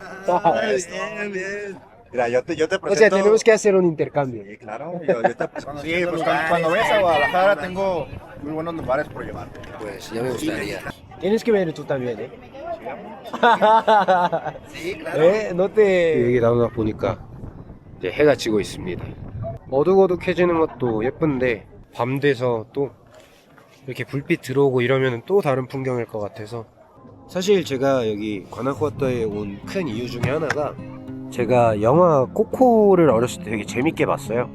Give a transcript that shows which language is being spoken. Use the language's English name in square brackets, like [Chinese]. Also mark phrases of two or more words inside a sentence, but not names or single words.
[Spanish] Bien. Mira, yo te presento. O sea, tenemos que hacer un intercambio. Sí, claro, yo te presento. Sí, pues cuando vayas a Guadalajara tengo muy buenos lugares por llevarte. Pues ya me gustaría. Tienes que venir tú también, ¿eh? Sí, claro. No te... [Korean] 여기 나오다 보니까 이제 해가 지고 있습니다. 어둑어둑해지는 것도 예쁜데 밤 돼서 또 이렇게 불빛 들어오고 이러면 또 다른 풍경일 것 같아서 사실 제가 여기 과나후아토에 온 큰 이유 중에 하나가 제가 영화 코코를 어렸을 때 되게 재밌게 봤어요.